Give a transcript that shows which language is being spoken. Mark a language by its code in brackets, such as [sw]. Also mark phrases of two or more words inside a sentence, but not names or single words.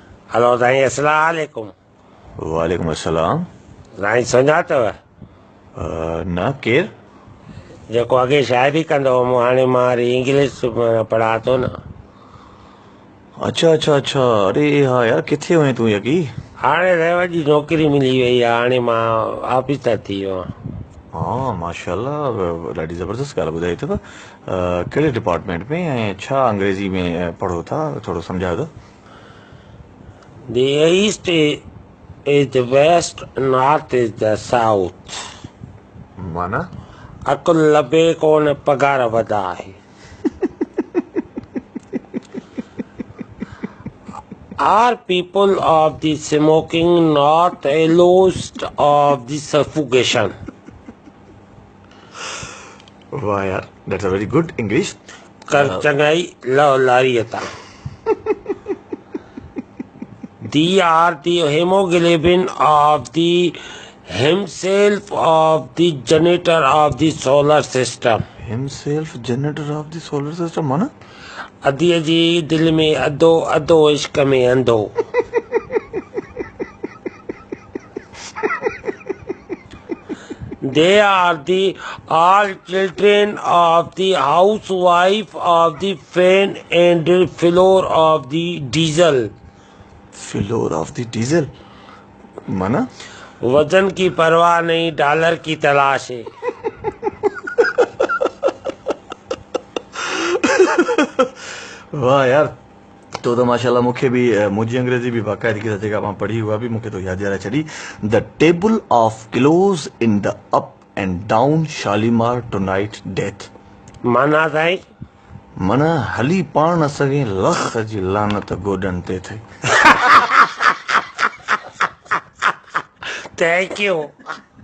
[sd] हेलो साईं, अस्सलाम वालेकुम। वालेकुम अस्सलाम। साईं सुञातव? न केर? जेको अॻे शाइरी कंदो हुउमि, हाणे मां वरी इंग्लिश पढ़ा थो न। अच्छा अच्छा अच्छा, अरे हाँ यार, किथे हुए तूं यकी? हाणे रेवा जी नौकिरी मिली वई आहे, हाणे मां ऑफिसर थी वियो आहियां। हाँ माशाल्लाह, ॾाढी ज़बरदस्त ॻाल्हि ॿुधाई अथव। कहिड़े डिपार्टमेंट में ऐं छा अंग्रेज़ी में पढ़ो था, थोरो सम्झायो त? [en] The east is the west, north is the south. [sd] माना? अकुल लभे कोन, पगार वधा आहे। [en] Are people of the smoking not allost of the suffocation? [sd] वाह यार, [en] that's a very good English. [sd] कर चंगाई लव लारियता। [en] They are the hemoglobin of the himself of the generator of the solar system. himself generator of the solar system, माना? [sd] अधीअ जी दिलि में अधो, अधो इश्क में अंधो। [en] They are the all children of the housewife of the fan and floor of the diesel. floor of the diesel, माना? [ur] वजन की परवाह नहीं, डॉलर की तलाश है। [sd] वाह यार, तो माशाल्लाह मूंखे बि मुंहिंजी अंग्रेज़ी बि बाक़ाइदगी सां जेका मां पढ़ी हुआ बि मूंखे तो यादि ॾियाराए छॾी। [en] the table of kilos in the up and down Shalimar to night death. [sd] माना साईं? माना हली पाण न सघे, लख जी लानत गोॾनि ते थिए। [en] thank you.